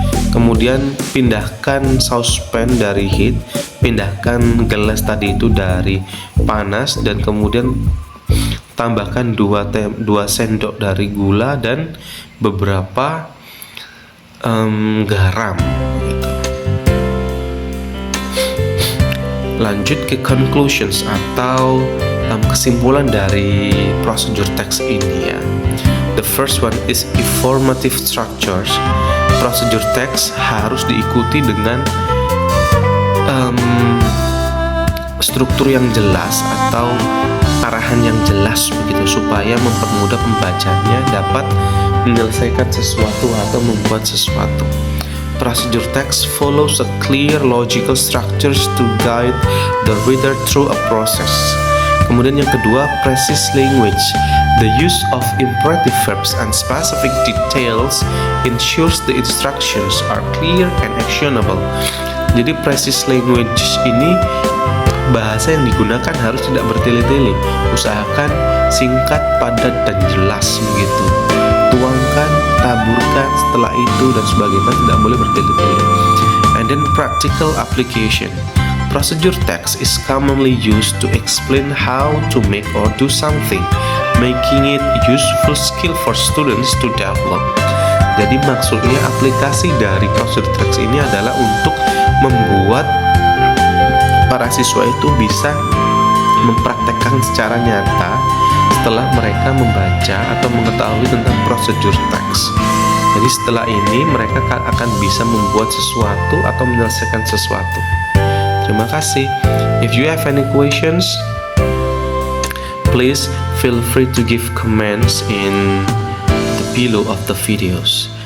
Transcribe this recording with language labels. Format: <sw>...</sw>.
<id>Kemudian pindahkan saucepan dari heat, pindahkan gelas tadi itu dari panas, dan kemudian tambahkan 2 sendok dari gula dan beberapa garam gitu. Lanjut ke conclusions atau kesimpulan dari procedure text ini ya.</id> <en>The first one is informative structures.</en> <id>Procedure text harus diikuti dengan struktur yang jelas atau arahan yang jelas begitu, supaya mempermudah pembacanya dapat menyelesaikan sesuatu atau membuat sesuatu.</id> <en>Procedure text follows a clear logical structures to guide the reader through a process.</en> <id>Kemudian yang kedua,</id> <en>precise language. The use of imperative verbs and specific details ensures the instructions are clear and actionable.</en> <id>Jadi precise language ini bahasa yang digunakan harus tidak bertele-tele. Usahakan singkat, padat, dan jelas begitu. Tuangkan, taburkan, setelah itu dan sebagainya, tidak boleh bertele-tele.</id> <en>And then practical application. Procedure text is commonly used to explain how to make or do something, making it useful skill for students to develop.</en> <id>Jadi maksudnya aplikasi dari procedure text ini adalah untuk membuat para siswa itu bisa mempraktekkan secara nyata setelah mereka membaca atau mengetahui tentang procedure text. Jadi setelah ini mereka akan bisa membuat sesuatu atau menyelesaikan sesuatu. Terima kasih.</id> <en>If you have any questions, please feel free to give comments in the below of the videos.</en>